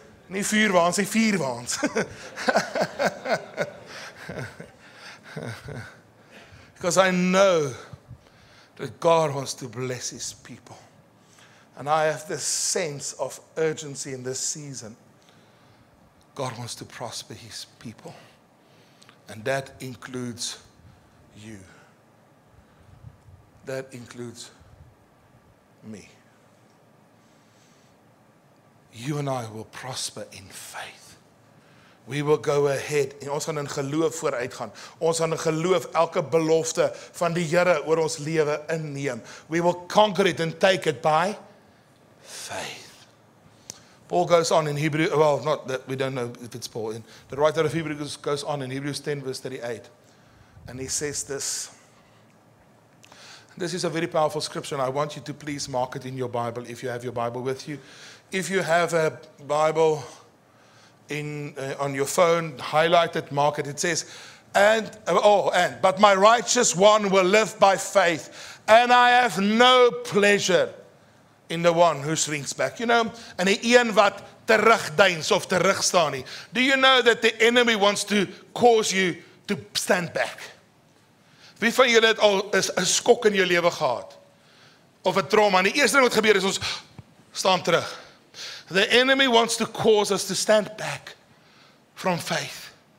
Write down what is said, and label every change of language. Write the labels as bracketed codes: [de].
[af] Nie vuurwaans, nie vierwaans. [en] Because I know that God wants to bless His people. And I have this sense of urgency in this season. God wants to prosper His people. And that includes you. That includes me. You and I will prosper in faith. We will go ahead. [af] En ons gaan in geloof vooruit gaan. Ons gaan in geloof elke belofte van die Here oor ons lewe inneem. [en] We will conquer it and take it by faith. Paul goes on in Hebrew, well, not that we don't know if it's Paul. The writer of Hebrews goes on in Hebrews 10 verse 38. And he says this. This is a very powerful scripture, and I want you to please mark it in your Bible if you have your Bible with you. If you have a Bible on your phone, highlight it, mark it. It says, but my righteous one will live by faith, and I have no pleasure in the one who shrinks back. You know, [af] en die een wat terugdeins of terugstaan nie. [en] Do you know that the enemy wants to cause you to stand back? [af] Wie van julle het al 'n skok in jou lewe gehad? Of 'n trauma? En die eerste ding wat gebeur is ons staan terug. [en] The enemy wants to cause us to stand back from faith.